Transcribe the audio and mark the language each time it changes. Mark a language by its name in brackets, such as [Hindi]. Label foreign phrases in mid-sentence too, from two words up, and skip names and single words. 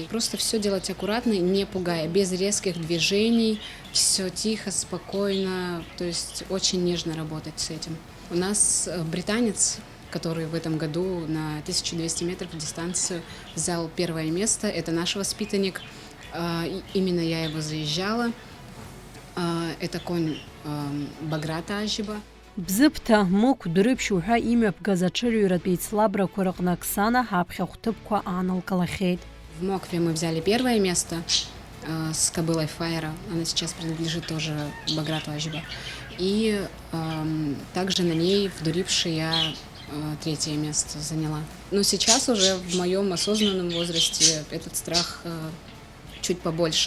[Russian] Просто все делать аккуратно, не пугая, без резких движений, все тихо, спокойно, то есть очень нежно работать с этим. У нас британец, который в этом году на 1200 метров дистанцию взял 1 место, это наш воспитанник, именно я его заезжала. Это конь Баграта Ажиба. [Abkhazian] Бзыԥҭа, Мықә, Дәрыԥшь уҳәа имҩаԥгаз аҽырҩратә еицлабрақәа рыҟны Оксана ҳаԥхьа хәҭыԥқәа аанылкылахьеит. [Russian] В Мокве мы взяли 1 место с кобылой Фаера. Она сейчас принадлежит тоже Баграту Ажиба. И также на ней в Дурипше я 3 место заняла. Но сейчас уже в моем осознанном возрасте этот страх чуть побольше.